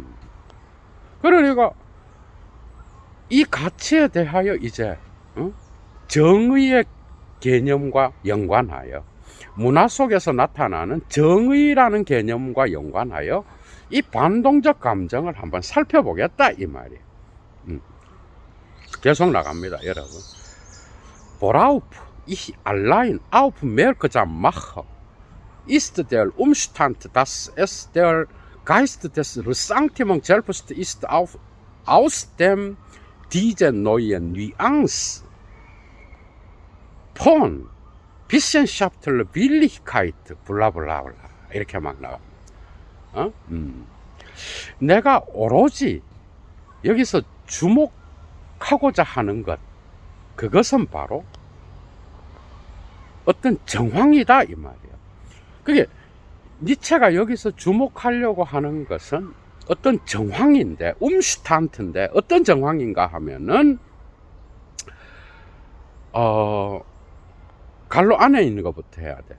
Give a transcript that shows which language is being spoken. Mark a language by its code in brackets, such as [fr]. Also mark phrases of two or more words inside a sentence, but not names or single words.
[ko] 그러니까 이 가치에 대하여 이제 정의의 개념과 연관하여, 문화 속에서 나타나는 정의라는 개념과 연관하여 이 반동적 감정을 한번 살펴보겠다 이 말이에요. 계속 나갑니다, 여러분. [de] Worauf ich allein aufmerksam mache, ist der Umstand, dass es der Geist des Ressentiments selbst ist, aus dem diese neue Nuance von Wissenschaftler Willigkeit [ko] 블라블라블라 이렇게 막 나갑니다. 내가 오로지 여기서 주목하고자 하는 것, 그것은 바로 어떤 정황이다 이 말이에요. 그게 니체가 여기서 주목하려고 하는 것은 어떤 정황인데, 움슈탄트인데, 어떤 정황인가 하면은 갈로 안에 있는 것부터 해야 돼.